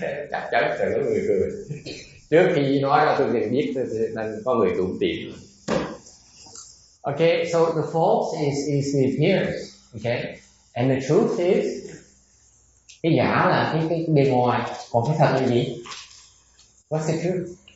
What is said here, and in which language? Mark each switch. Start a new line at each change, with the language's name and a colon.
Vietnamese: Chắc chắn sẽ có người cười. Trước khi nói ra tôi liền biết nên có người tủm tỉm.
English: Okay, so the false is the appearance. Okay, and the truth is
Vietnamese: cái giả là cái bề ngoài, còn cái thật là gì?
English: What's the truth?